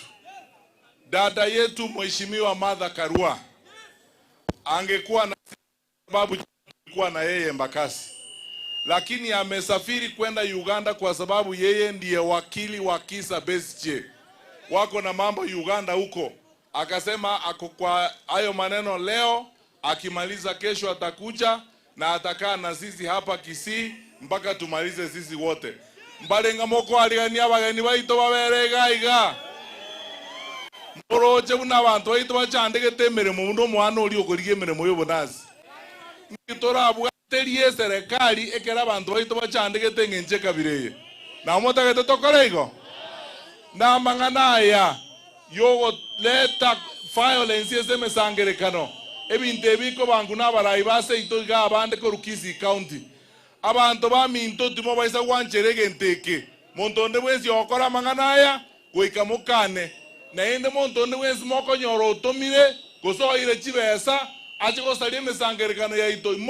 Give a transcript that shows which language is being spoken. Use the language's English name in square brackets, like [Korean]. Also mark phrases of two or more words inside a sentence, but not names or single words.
[Swahili] Dada yetu Mheshimiwa Martha Karua angekuwa na sababu kulikuwa na yeye Embakasi, lakini amesafiri kwenda Uganda kwa sababu yeye ndiye wakili wa Kizza Besigye. Wako na mambo Uganda huko. Akasema ako kwa hayo maneno leo, akimaliza kesho atakuja na atakaa na sisi hapa Kisii mpaka tumalize sisi wote. [Gusii] Mbalenga moko aligania abageni baito baberega iga. Mboroje una abantu baito bachandegete emirimo muno mwana oli okorigie emirimo y'obunazi. Nitora bwaterie serikali ekera abantu baito bachandegete ngenje kabireye. Na motagete tokorego. Na mangana ya yogo leta violence yeseme sangerekano ebintu ebiko bangu n'abarayi base itoga abande ko Rukisi County abantu baminto timo baisa wancherege nteke montonde wensi okora manganaya goika mukane na ende montonde wensi mokonyoro otomire gosoire chibesa ache gosaria emesangerekano yaito